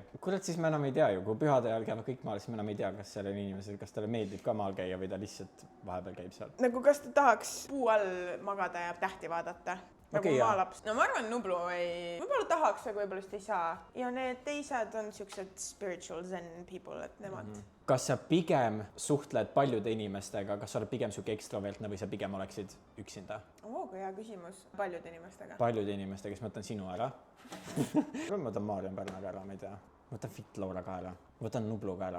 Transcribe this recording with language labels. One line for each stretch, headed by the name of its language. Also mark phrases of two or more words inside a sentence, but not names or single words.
Estonian: Kurat, siis me enam ei tea ju, kui pühade ajal käivad kõik maal, siis me enam ei tea, kas seal on inimesed, kas talle meeldib ka maal käia või ta lihtsalt vahepeal käib seal. Nagu kas ta tahaks puu all magada ja tähti vaadata? Nagu maalaps. No ma arvan, Nublu võib-olla tahaks, aga võib-olla ei saa. Ja need teised on siuksed
English: spiritual zen people,
Estonian: et nemad. Kas sa pigem suhtled paljude inimestega, kas sa oled pigem siuke ekstrovertne või sa pigem oleksid üksinda? Kui hea küsimus. Paljude inimestega. Paljude inimestega, siis ma võtan sinu ära. Ma võtan Marion Pärnaga ära, ma ei tea. Ma võtan Fit Laura ka ära. Ma võtan Nublu ka ära.